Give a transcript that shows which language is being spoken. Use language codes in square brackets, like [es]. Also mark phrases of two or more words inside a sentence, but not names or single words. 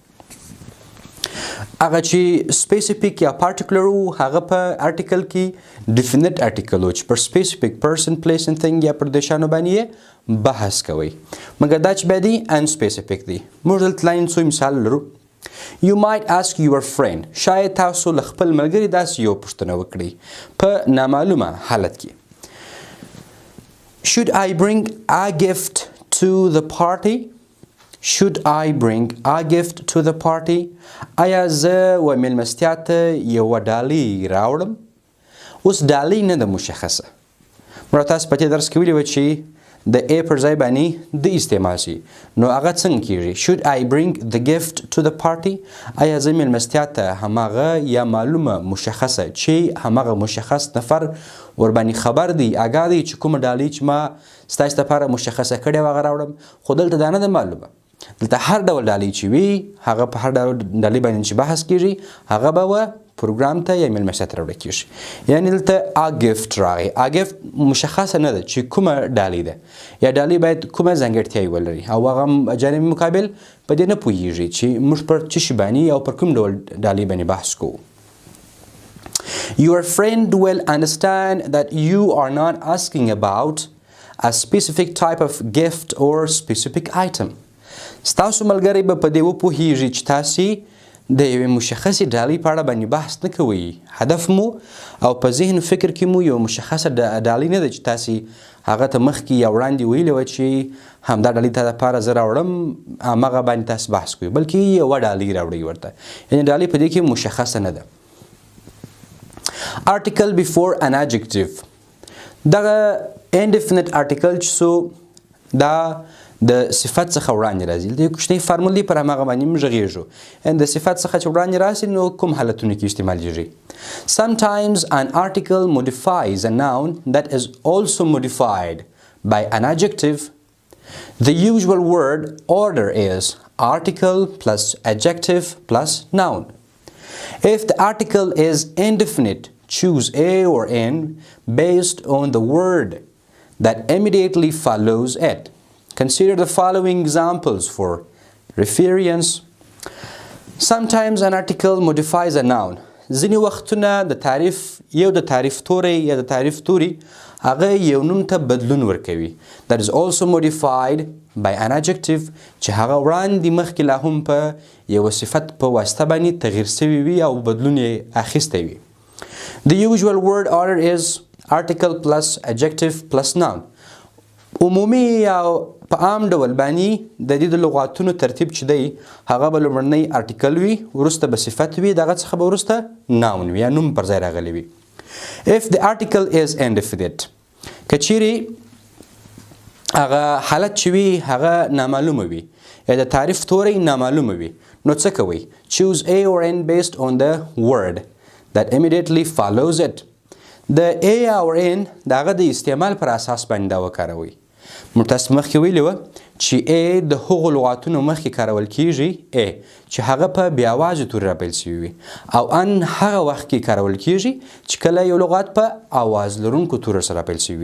[ps] هغه چې سپیسیفیک یا پارټیکولر وو، هغه په آرټیکل کې [en] definite article [ps] وو چې پر [en] specific person, place and thing [ps] یا پر دې شیانو باندې بحث کوي، مګر دا چې بیا دی [en] un specific [ps] دی. موږ دلته لاندې څو مثال لرو. [en] You might ask your friend. [ps] شاید تاسو له خپل ملګري داسې یو پوښتنه وکړئ په نامعلومه حالت کې. [en] Should I bring a gift to the party? Should I bring a gift to the party? [ps] آیا زه و میلمستیا ته یوه ډالۍ راوړم؟ اوس ډالۍ نه ده مشخصه. موږ تاسو په دې درس کې ویلي وه چې د A پر ځای باندې د استعمال شي، نو هغه څنګه کیږي؟ [en] Should I bring the gift to the party? [ps] آیا زه میلمستیا ته هماغه یا معلومه مشخصه چې هماغه مشخص نفر ورباندې خبر دی، آګاه دی چې کومه ډالۍ چې ما ستاسو لپاره مشخصه کړې وه هغه راوړم؟ خو دلته دا نه ده معلومه. دلته هر ډول ډالۍ چې وي، هغه په هر ډول ډالۍ باندې چې بحث کیږي، هغه به و پروګرام ته یا میلمستیا ته راوړل کیږي. یعنی دلته [en] a gift [ps] راغی. [en] a gift [ps] مشخصه نه ده چې کومه ډالۍ ده، یا ډالۍ باید کومه ځانګړتیاوې ولري، او هغه جانب مقابل په دې نه پوهیږي چې موږ پر څه شي باندې او پر کوم ډول ډالۍ باندې بحث کوو. [en] Your friend will understand that you are not asking about a specific type of gift or specific item. [ps] ستاسو ملګری به په دې وپوهیږي چې تاسې د یوې مشخصې ډالۍ په اړه باندې بحث نه کوئ. هدف مو او په ذهن فکر کې مو یو مشخصه ډالۍ نه ده چې تاسې هغه ته مخکې یا وړاندې ویلې وه چې همدا ډالۍ تا دپاره زه راوړم، هماغه باندې تاسې بحث کوئ، بلکې یوه ډالۍ راوړئ ورته، یعنې ډالۍ په دې کې مشخصه نه ده. [en] Article before an adjective. [ps] دغه [en] indefinite article [ps] چې څو دا د صفت څخه وړاندې راځي. د یو کوچنی فارمول دی پر هماغه باندې موږ غږیږو. د صفت څخه چې وړاندې راسي نو کوم حالتونو کې استعمالیږي؟ [en] Sometimes an article modifies a noun that is also modified by an adjective. The usual word order is article plus adjective plus noun. If the article is indefinite, choose a or n based on the word that immediately follows it. Consider the following examples for reference. Sometimes an article modifies a noun. [ps] ځینې وختونه د تعریف د تعریف توري یا د تعریف توري هغه یو نوم ته بدلون ورکوي. [en] That is also modified by an adjective [ps] چې هغه وړاندې مخکې لا هم په یو صفت په واسطه باندې تغییر شوی وي او بدلون یې اخیستی وي. [en] The usual word order is article plus adjective plus noun. [ps] عمومي او په عام ډول باندې د دې د لغاتونو ترتیب چې دی هغه به لومړنی ارټیکل وي، وروسته به صفت وي، دغه څخه به وروسته ناون وي یا نوم پر ځای راغلی وي. [en] If the article is indefinite، [ps] که چیرې هغه حالت چې وي هغه نامعلومه وي یا د تعریف توری نامعلومه وي نو څه کوئ؟ [en] Choose a or n based on the word that immediately follows it. [ps] د a او n د هغه د استعمال پر اساس باندې دا وکاروئ. موږ تاسو مخکې ویلي وه چې a د هغو لغاتونو مخکې کارول کیږي a چې هغه په بې اوازې توري راپیل شوي وي او ان هغه وخت کې کارول کیږي چې کله یو لغات په اواز لرونکو تورو سره راپیل شوي وي.